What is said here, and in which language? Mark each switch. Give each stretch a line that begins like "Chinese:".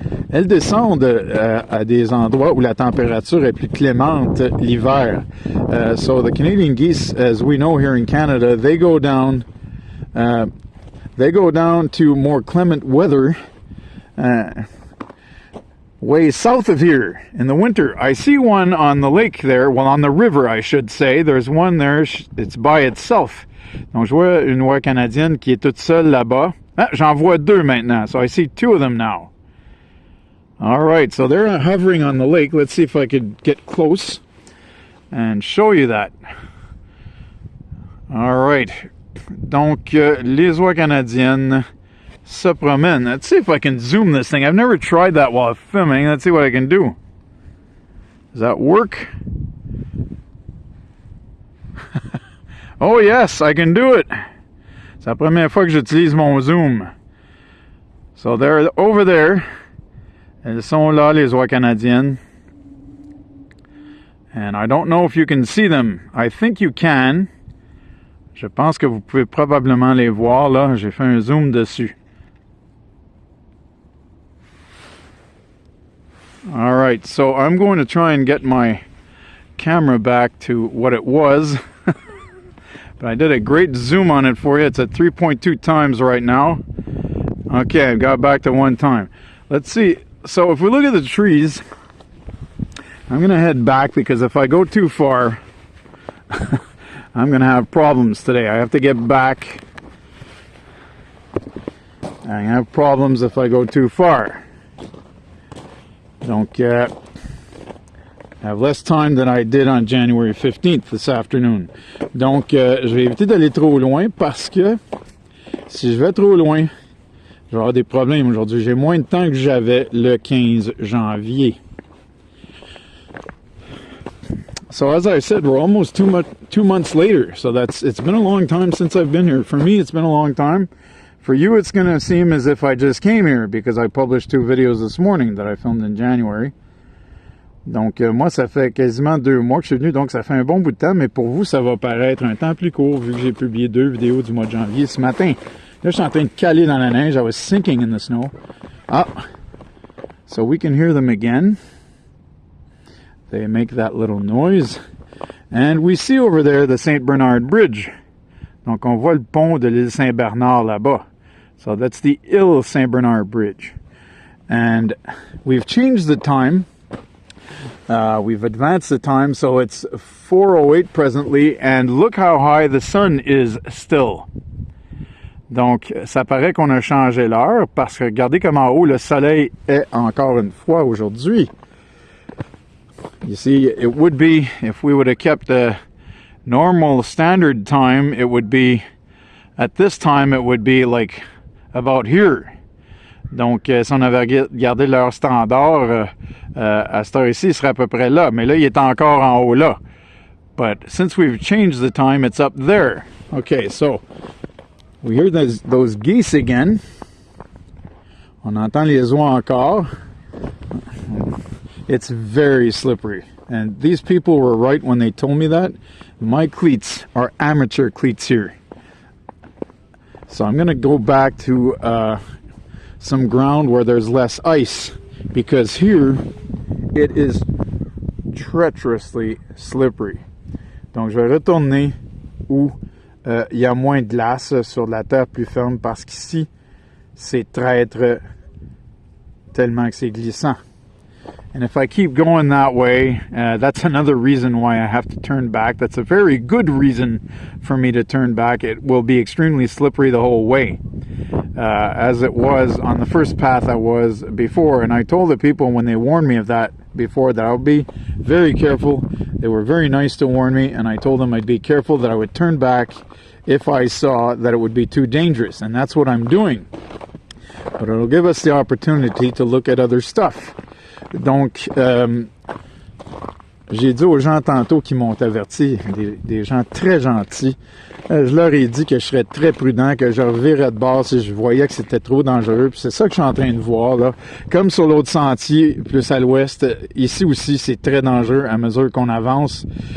French: Elles descendent à des endroits où la température est plus clémente l'hiver.
English: So the Canadian geese, as we know here in Canada, they go down to more clement weather way south of here in the winter. I see one on the lake there, well, on the river, I should say. There's one there, it's by itself.
French: Donc, je vois une oie canadienne qui est toute seule là-bas. Ah, j'en vois deux maintenant,
English: so I see two of them now. All right, so they're hovering on the lake. Let's see if I could get close and show you that. All right.
French: Donc, les oies canadiennes se promènent.
English: Let's see if I can zoom this thing. I've never tried that while filming. Let's see what I can do. Does that work? Oh yes, I can do it.
French: C'est la première fois que j'utilise mon zoom.
English: So they're over there.
French: Elles sont là, les oies canadiennes.
English: And I don't know if you can see them. I think you can.
French: Je pense que vous pouvez probablement les voir là. J'ai fait un zoom dessus.
English: All right, so I'm going to try and get my camera back to what it was. But I did a great zoom on it for you. It's at 3.2 times right now. Okay, I got back to 1 time. Let's see. So if we look at the trees, I'm going to head back because if I go too far, I'm going to have problems today. I have to get back. I have problems if I go too far. Donc, I have less time than I did on January 15th this afternoon.
French: Donc, je vais éviter d'aller trop loin parce que si je vais trop loin, je vais avoir des problèmes aujourd'hui. J'ai moins de temps que j'avais le 15 janvier.
English: So as I said, we're almost 2 months later. So it's been a long time since I've been here. For me, it's been a long time. For you, it's going to seem as if I just came here because I published 2 videos this morning that I filmed in January.
French: Donc, moi, ça fait quasiment 2 mois que je suis venu, donc ça fait un bon bout de temps, mais pour vous, ça va paraître un temps plus court vu que j'ai publié 2 vidéos du mois de janvier ce matin. Là, je suis en train de caler dans la neige.
English: I was sinking in the snow.
French: Ah!
English: So we can hear them again. They make that little noise. And we see over there the St. Bernard Bridge.
French: Donc, on voit le pont de l'île Saint-Bernard là-bas.
English: So that's the Île Saint-Bernard Bridge. And we've changed the time. We've advanced the time, so it's 4:08 presently, and look how high the sun is still.
French: Donc, ça paraît qu'on a changé l'heure, parce que regardez comme en haut, le soleil est encore une fois aujourd'hui.
English: You see, it would be, if we would have kept the normal standard time, it would be, at this time, it would be like about here.
French: Donc, si on avait gardé l'heure standard, à cette heure-ci, il serait à peu près là. Mais là, il est encore en haut là.
English: But since we've changed the time, it's up there. Okay, so we hear those geese again.
French: On entend les oies encore.
English: It's very slippery. And these people were right when they told me that. My cleats are amateur cleats here. So I'm going to go back to some ground where there's less ice, because here it is treacherously slippery. Donc je vais retourner où il y a moins de glace sur la terre plus ferme, parce qu'ici c'est traître tellement que c'est glissant. And if I keep going that way, that's another reason why I have to turn back. That's a very good reason for me to turn back. It will be extremely slippery the whole way, as it was on the first path I was before. And I told the people when they warned me of that before that I would be very careful. They were very nice to warn me, and I told them I'd be careful, that I would turn back if I saw that it would be too dangerous, and that's what I'm doing. But it'll give us the opportunity to look at other stuff.
French: Donc, j'ai dit aux gens tantôt qui m'ont averti, des gens très gentils, je leur ai dit que je serais très prudent, que je revirais de bord si je voyais que c'était trop dangereux. Puis c'est ça que je suis en train de voir, là. Comme sur l'autre sentier, plus à l'ouest, ici aussi, c'est très dangereux à mesure qu'on avance.